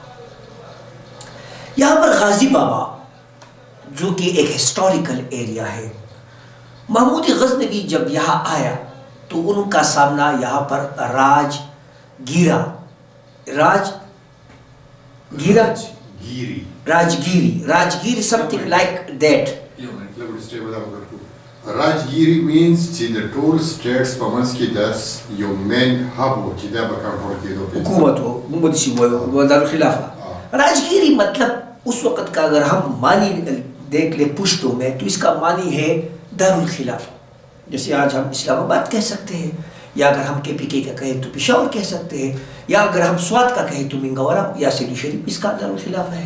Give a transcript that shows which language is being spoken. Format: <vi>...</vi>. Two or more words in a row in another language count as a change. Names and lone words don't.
<ur>یہاں پر غازی بابا جو کہ ایک ہسٹوریکل ایریا ہے، محمود غزنوی جب یہاں آیا تو ان کا سامنا یہاں پر راجگیری</ur> <en>something like that. Rajgiri means</en> <ps>چې د ټول سټیټس په منځ کې د یو</ps> <en>main hub</en> <ps>و چې دا به کنټرول کېدو</ps> <ur>حکومت ہو، محمد سی وہ دارالخلافہ۔ راجگیری مطلب اس وقت کا اگر ہم معنی دیکھ لیں پشتوں میں تو اس کا معنی ہے دارالخلافہ، جیسے آج ہم اسلام آباد کہہ سکتے ہیں، یا اگر ہم KPK کا کہیں تو پشاور کہہ سکتے ہیں، یا اگر ہم سوات کا کہیں تو منگورا یا سیدو شریف اس کا دارالخلافہ ہے۔</ur>